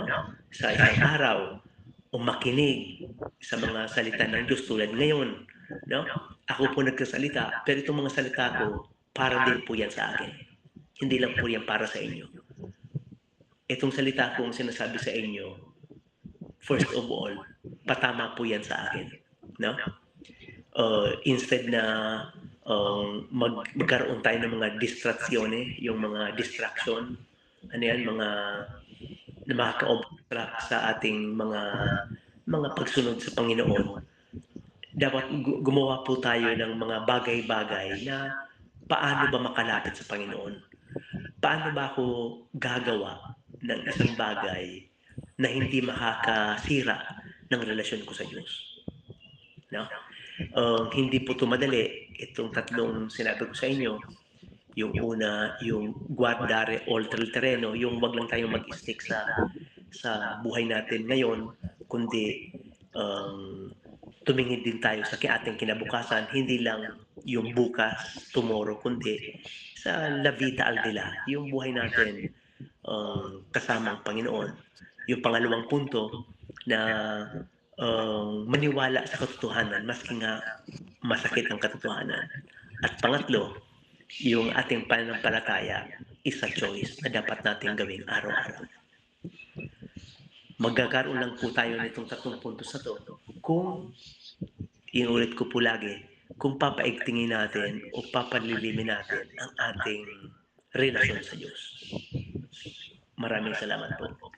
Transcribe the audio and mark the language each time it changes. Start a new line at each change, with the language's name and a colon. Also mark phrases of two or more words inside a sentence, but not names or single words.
Filipino: Sa isang araw, o makinig sa mga salita ng Diyos tulad ngayon, no? Ako po nagkasalita, pero itong mga salita ko, para din po yan sa akin. Hindi lang po yan para sa inyo. Itong salita kong sinasabi sa inyo,
English: first of all,
Filipino: patama po yan sa akin. No? Instead na magkaroon tayo ng mga distraksyon, yung mga distraction, ano yan, mga na makaka-obstruct sa ating mga pagsunod sa Panginoon. Dapat gumawa po tayo ng mga bagay-bagay na paano ba makalapit sa Panginoon? Paano ba ako gagawa ng isang bagay na hindi makakasira ng relasyon ko sa Diyos? No? Hindi po ito madali. Itong tatlong sinabi ko sa inyo, yung una, yung
Italian: guardare oltre il terreno,
Filipino: yung wag lang tayong mag-stick sa buhay natin ngayon, kundi tumingin din tayo sa ating kinabukasan, hindi lang yung bukas, tomorrow, kundi sa
Italian: la vita al di là,
Filipino: yung buhay natin kasama ang Panginoon. Yung pangalawang punto na maniwala sa katotohanan, maski nga masakit ang katotohanan. At pangatlo, yung ating pananampalataya
English: is a choice
Filipino: na dapat natin gawing araw-araw. Magkakaroon lang po tayo nitong tatlong puntos na to kung, inulit ko po lagi, kung papaigtingin natin o papalilimin natin ang ating relasyon sa Diyos. Maraming salamat po.